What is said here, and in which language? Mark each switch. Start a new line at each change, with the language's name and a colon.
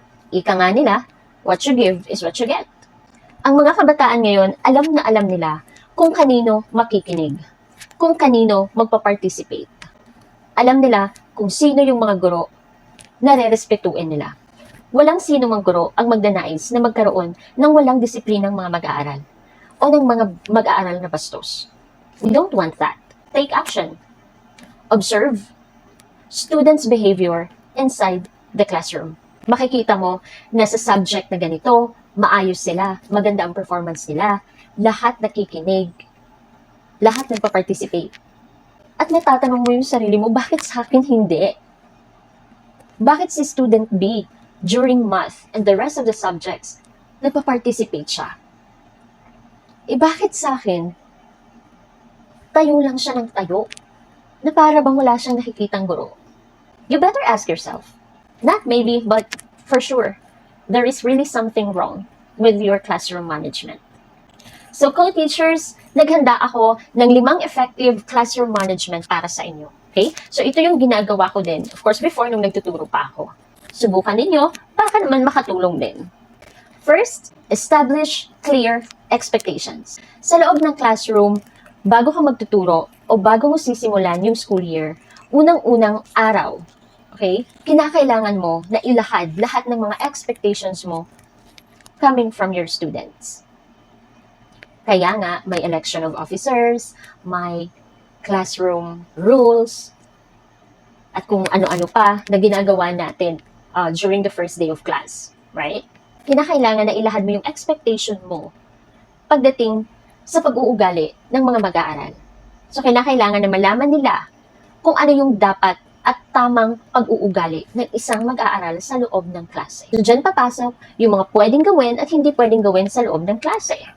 Filipino: Ika nga nila,
English: what you give is what you get.
Filipino: Ang mga kabataan ngayon, alam na alam nila kung kanino makikinig, kung kanino magpa-participate. Alam nila kung sino yung mga guro na re-respetuin nila. Walang sino mang guro ang magdanais na magkaroon ng walang disiplinang mga mag-aaral o ng mga mag-aaral na bastos.
English: We don't want that. Take action. Observe students' behavior inside the classroom.
Filipino: Makikita mo na sa subject na ganito, maayos sila, maganda ang performance nila, lahat nakikinig, lahat nagpa-participate. At natatanong mo yung sarili mo, bakit sa akin hindi? Bakit si student B,
English: during math and the rest of the subjects,
Filipino: nagpa-participate siya? Bakit sa akin, tayo lang siya ng tayo, na para bang wala siyang nakikitang guro?
English: You better ask yourself. Not maybe, but for sure, there is really something wrong with your classroom management.
Filipino: So, co-teachers, naghanda ako ng 5 effective classroom management para sa inyo. Okay? So, ito yung ginagawa ko din.
English: Of course,
Filipino: before nung nagtuturo pa ako. Subukan ninyo, baka naman makatulong din.
English: First, establish clear expectations.
Filipino: Sa loob ng classroom, bago ka magtuturo o bago mo sisimulan yung school year, unang-unang araw, okay? Kinakailangan mo na ilahad lahat ng mga expectations mo
English: coming from your students.
Filipino: Kaya nga, may election of officers, may classroom rules, at kung ano-ano pa na ginagawa natin
English: during the first day of class, right?
Filipino: Kinakailangan na ilahad mo yung expectation mo pagdating sa pag-uugali ng mga mag-aaral. So, kinakailangan na malaman nila kung ano yung dapat at tamang pag-uugali ng isang mag-aaral sa loob ng klase. So, dyan papasok yung mga pwedeng gawin at hindi pwedeng gawin sa loob ng klase.